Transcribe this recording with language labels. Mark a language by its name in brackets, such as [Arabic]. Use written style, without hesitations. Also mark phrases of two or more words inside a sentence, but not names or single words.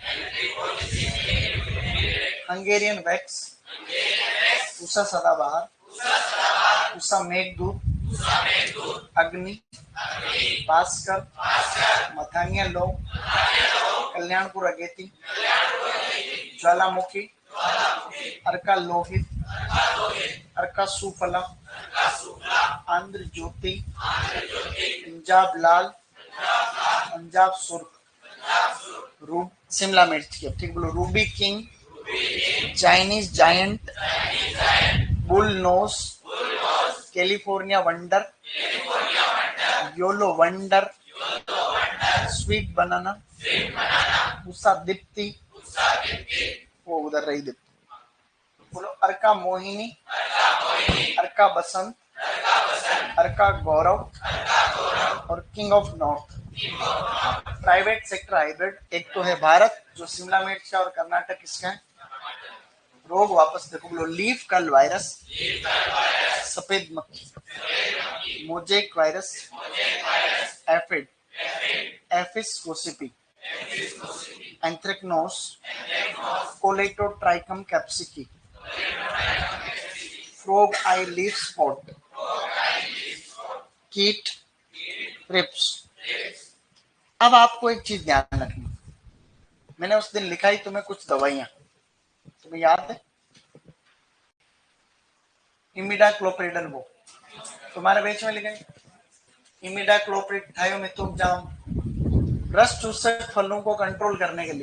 [Hindi] हंगेरियन वैक्स, पूसा सदाबहार, पूसा मेघदूत, अग्नि, भास्कर, मथानिया लो, कल्याणपुर अगेती, ज्वालामुखी, अर्का लोहित, अर्का सुफला, आंध्र ज्योति, पंजाब लाल, पंजाब सुर्ख, शिमला मिर्च की, ठीक बोलो, रूबी किंग, चाइनीज जायंट, बुल नोस, कैलिफोर्निया वंडर, योलो वंडर, स्वीट बनाना, उषा दीप्ति, वो उधर रही दीप्ति। बोलो अर्का मोहिनी, अर्का बसंत, अर्का गौरव और किंग ऑफ नॉर्थ। [English] private sector hybrid, [Hindi] एक तो है भारत जो शिमला मिर्च का, और कर्नाटक किसका है। रोग वापस देखो, बोलो [English] leaf curl virus, [Hindi] सफेद मक्खी, [English] mosaic virus, [Hindi] एफिड, एफिस गोसिपी, एंथ्रेक्नोस, कोलेटोट्राइकम कैप्सिकी, [English] frog eye leaf spot, कीट, रिप्स। [Hindi] अब आपको एक चीज ध्यान रखनी, मैंने उस दिन लिखा ही तुम्हें कुछ दवाइयां, तुम्हें याद है। इमिडाक्लोप्रिडल, वो तुम्हारे बेच में लिखा है, इमिडाक्लोप्रिड थायोमिथोक्साम, रस चूसक फलों को कंट्रोल करने के लिए।